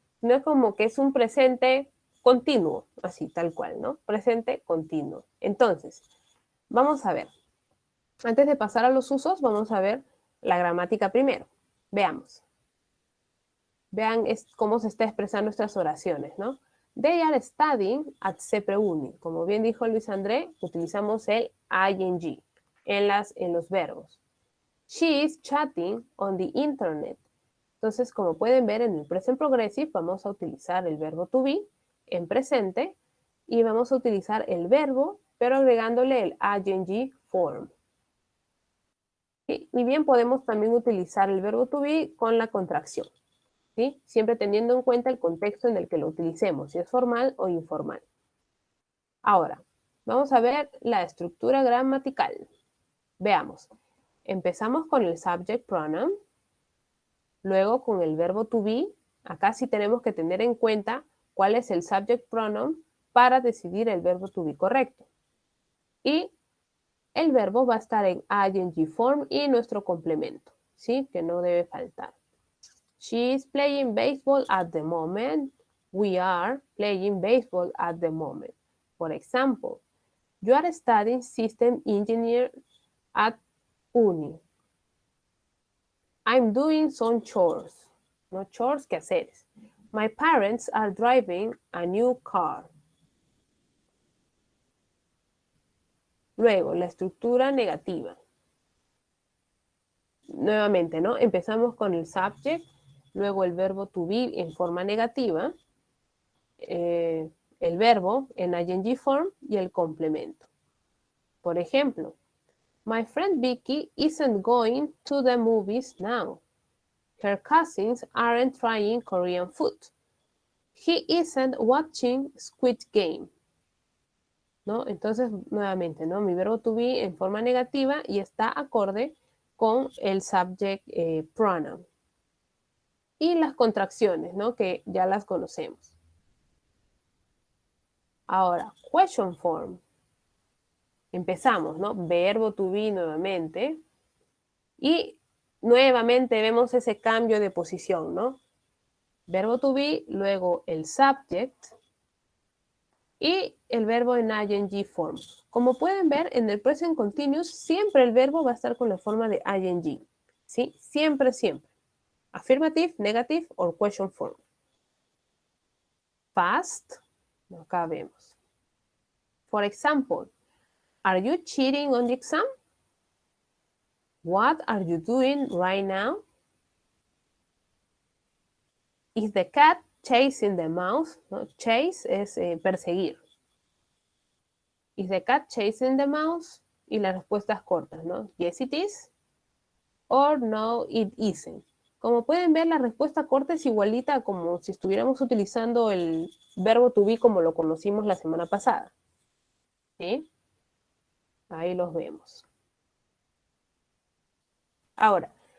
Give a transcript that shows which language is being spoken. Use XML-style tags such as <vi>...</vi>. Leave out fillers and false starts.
<es>No es como que es un presente continuo, así, tal cual, ¿no? Presente continuo. Entonces, vamos a ver. Antes de pasar a los usos, vamos a ver la gramática primero. Veamos. Vean cómo se está expresando nuestras oraciones, ¿no?</es> <en>They are studying at CEPRE Uni.</en> <es>Como bien dijo Luis André, utilizamos el ing en los verbos.</es> <en>She is chatting on the internet.</en> <es>Entonces, como pueden ver en el present progressive, vamos a utilizar el verbo to be en presente y vamos a utilizar el verbo, pero agregándole el ing form. Y bien podemos también utilizar el verbo to be con la contracción, ¿sí? Siempre teniendo en cuenta el contexto en el que lo utilicemos, si es formal o informal. Ahora, vamos a ver la estructura gramatical. Veamos. Empezamos con el subject pronoun, luego con el verbo to be. Acá sí tenemos que tener en cuenta cuál es el subject pronoun para decidir el verbo to be correcto. Y el verbo va a estar en ing form y nuestro complemento, ¿sí? Que no debe faltar.</es> <en>She is playing baseball at the moment. We are playing baseball at the moment. For example, you are studying system engineer at uni. I'm doing some chores. No chores, quehaceres. My parents are driving a new car.</en> <es>Luego, la estructura negativa. Nuevamente, ¿no? Empezamos con el subject, luego el verbo to be en forma negativa, el verbo en ing form y el complemento. Por ejemplo,</es> <en>my friend Vicky isn't going to the movies now. Her cousins aren't trying Korean food. He isn't watching Squid Game.</en> <es>¿No? Entonces, nuevamente, ¿no? Mi verbo to be en forma negativa y está acorde con el subject pronoun. Y las contracciones, ¿no? Que ya las conocemos. Ahora, question form. Empezamos, ¿no? Verbo to be nuevamente. Y nuevamente vemos ese cambio de posición, ¿no? Verbo to be, luego el subject y el verbo en ing form. Como pueden ver, en el present continuous siempre el verbo va a estar con la forma de ing. ¿Sí? Siempre, siempre.</es> <en>Affirmative, negative or question form. Past,</en> <es>acá vemos.</es> <en>For example, are you cheating on the exam? What are you doing right now? Is the cat chasing the mouse?</en> <es>¿No? Chase es perseguir.</es> <en>Is the cat chasing the mouse?</en> <es>Y las respuestas cortas, ¿no?</es> <en>Yes, it is. Or no, it isn't.</en> <es>Como pueden ver, la respuesta corta es igualita como si estuviéramos utilizando el verbo to be como lo conocimos la semana pasada. ¿Sí? Ahí los vemos. Ahora,</es>